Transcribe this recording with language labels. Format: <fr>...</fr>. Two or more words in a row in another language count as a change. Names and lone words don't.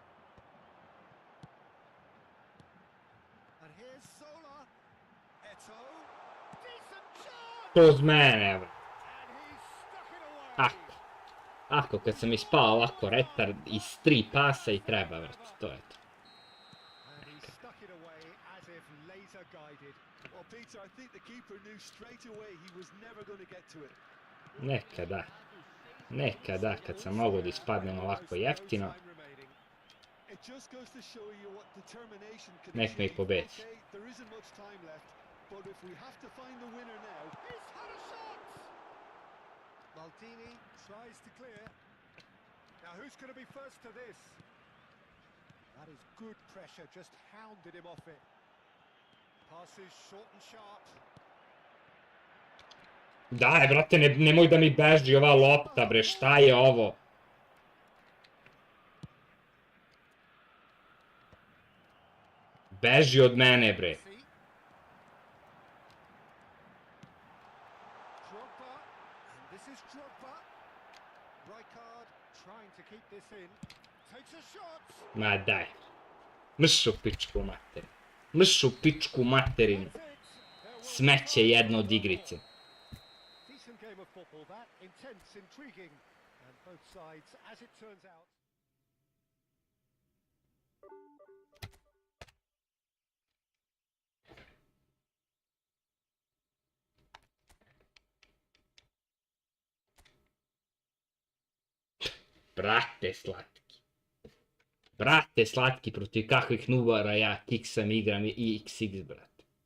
<en>And here's Solar. Eto. Decent chance.</en> <sr>Kroz mene, bre.</sr> <en>And he's stuck it away.</en> <sr>Ako. Ako, kad sam ispao ovako retard iz 3 pasa i treba, vrati. To je to.</sr> <en>And he stuck it away as if laser guided. Well, Peter, I think the keeper knew straight away he was never going to get to it.</en> <sr>Nekada. Nekada, kad sam mogao da ispadnem ovako jeftino.</sr> <en>It just goes to show you what determination can</en> <sr>Nek me</sr> <en>achieve.</en> <sr>pobedi.</sr> <en>Okay, there isn't much time left, but if we have to find the winner now, He's had a shot. Maldini tries to clear. Now who's going to be first to this? That is good pressure, just hounded him off it. Passes short and sharp.</en> <sr>Daj, brate, nemoj da mi beži ova lopta, bre, šta je ovo? Beži od mene, bre.</sr> <en>Drogba, and this is Drogba. Rijkaard trying to keep this in. Takes a shot.</en> <sr>Ma daj. Mrš u pičku materinu. Mrš u pičku materinu. Smeće jedno od igrice.</sr> <en>Decent game of football that, intense, intriguing, and both sides, as it turns out.</en> <sr>Brate slatki. Brate slatki, protiv kakvih nubara ja kiksam igram i XX, brate.</sr>